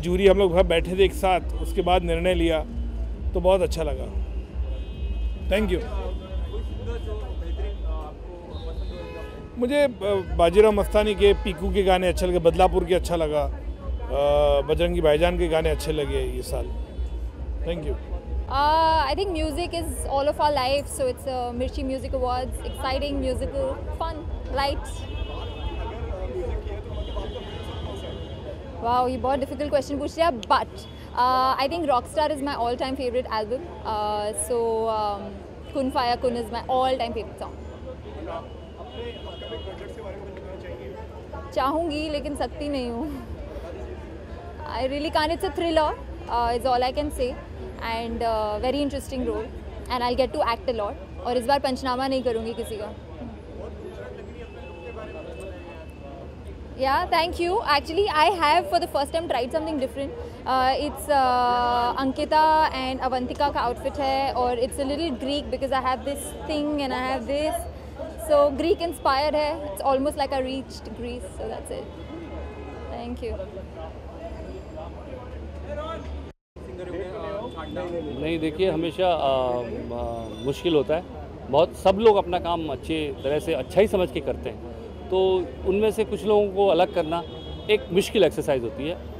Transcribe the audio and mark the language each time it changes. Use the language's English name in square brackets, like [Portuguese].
[Hindi] Jury हम लोग बैठे थे एक साथ, उसके बाद निर्णय लिया, तो बहुत अच्छा लगा। Thank you. मुझे बाजीराव मस्तानी के, पीकू के गाने अच्छे लगे, बदलापुर के अच्छा लगा, बजरंगी भाईजान के गाने अच्छे लगे ये साल। [English] Thank you. I think music is all of our life, so it's Mirchi Music Awards, exciting, musical, fun, light. Wow, ये बहुत difficult question पूछ लिया, but I think Rockstar is my all-time favorite album. So Kun Faya Kun is my all-time favorite song. [Hindi] चाहूँगी लेकिन सकती नहीं हूँ। [English] I really can't. It's a thriller. Is all I can say. And very interesting role, and I'll get to act a lot. [Hindi] और इस बार पंचनामा नहीं करूँगी किसी का। [English] Yeah, thank you. Actually, I have for the first time tried something different. It's Ankita and Avantika का outfit है, और it's a little Greek because I have this thing and I have this. So Greek inspired है. It's almost like I reached Greece. So that's it. Thank you. [Hindi] नहीं, देखिए, हमेशा मुश्किल होता है। बहुत सब लोग अपना काम अच्छे तरह से अच्छा ही समझ के करते हैं, तो उनमें से कुछ लोगों को अलग करना एक मुश्किल एक्सरसाइज होती है।